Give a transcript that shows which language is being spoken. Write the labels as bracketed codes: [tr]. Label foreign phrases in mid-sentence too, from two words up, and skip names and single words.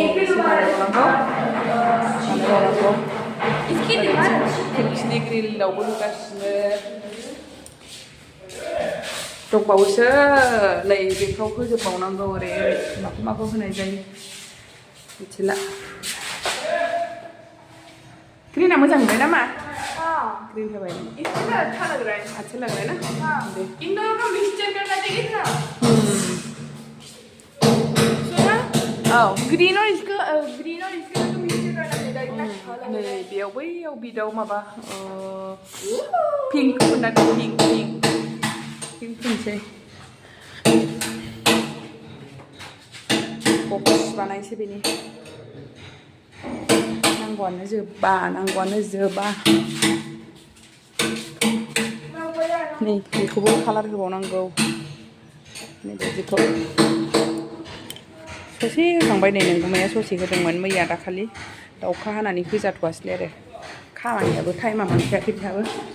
[brx] बानायबावनांगौ खिरखिनि ग्रिलावबो होगासिनो दंबावोसो नै बेफ्राव होजोबबावनांगौ ओरै माखौ होनाय जायो मिथिला ग्रिना मोजां नुबाय नामा ग्रिन होबाय [hi] इसमें अच्छा लग रहा है अच्छा लग रहा है ना इन दोनों का मिक्सचर करना चाहिए था सुना ग्रीन और इसका तो मिक्सचर करना चाहिए इतना अच्छा लग रहा है [brx] बेयाव बैयाव बिदाव माबा पिंक होननानै पिंक फुनसै बक्स बानायसै बेनि नांगौआनो जोबा नै बेखौबो कालार होबावनांगौ नैबेदिखौ ससे होखांबाय नै नोंगुमाया ससे होदोंमोन मैया दाखालि दाउखा हानानै होजाथ'वासैलै आरो खामानियाबो टाइमा मोनखायाखै बिहाबो